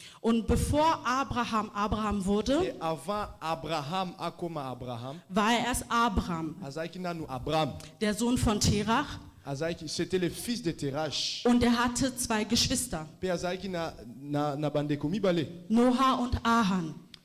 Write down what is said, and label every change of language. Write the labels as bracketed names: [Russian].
[German] Und bevor Abraham wurde, war er erst Abram, der Sohn von Terach. [French] C'était le fils de Terach. [German] Und er hatte 2 Geschwister, Noah und Ahan.